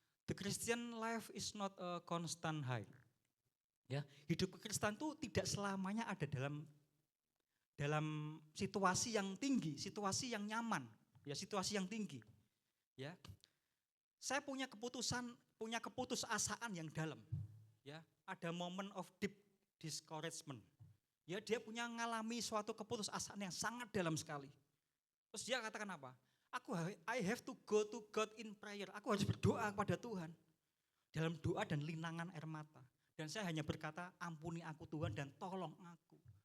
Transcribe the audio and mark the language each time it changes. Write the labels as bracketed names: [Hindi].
[English] The Christian life is not a constant high. [Indonesian] Ya, hidup kekristenan itu tidak selamanya ada dalam situasi yang tinggi, situasi yang nyaman. Ya, situasi yang tinggi. Ya. Saya punya keputusasaan yang dalam. Ya, ada [English] moment of deep discouragement. [Indonesian] Ya, dia punya ngalami suatu keputusasaan yang sangat dalam sekali. Terus dia katakan apa? [English] I have to go to God in prayer. [Indonesian] Aku harus berdoa kepada Tuhan. Dalam doa dan linangan air mata. Dan saya hanya berkata, ampuni aku Tuhan dan tolong aku.